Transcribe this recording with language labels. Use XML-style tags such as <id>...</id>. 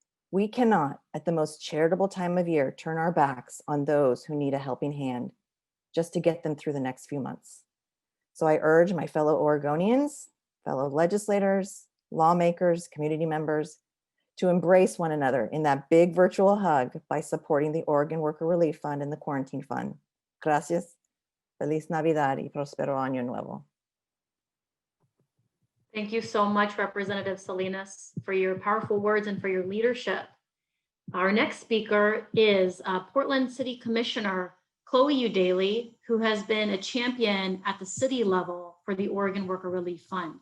<en>We cannot, at the most charitable time of year, turn our backs on those who need a helping hand just to get them through the next few months. So I urge my fellow Oregonians, fellow legislators, lawmakers, community members, to embrace one another in that big virtual hug by supporting the Oregon Worker Relief Fund and the Quarantine Fund.</en> <es>Gracias. Feliz Navidad y prospero año nuevo.</es> <en>Thank you so much, Representative Salinas, for your powerful words and for your leadership. Our next speaker is Portland City Commissioner Chloe Udaly, who has been a champion at the city level for the Oregon Worker Relief Fund.</en>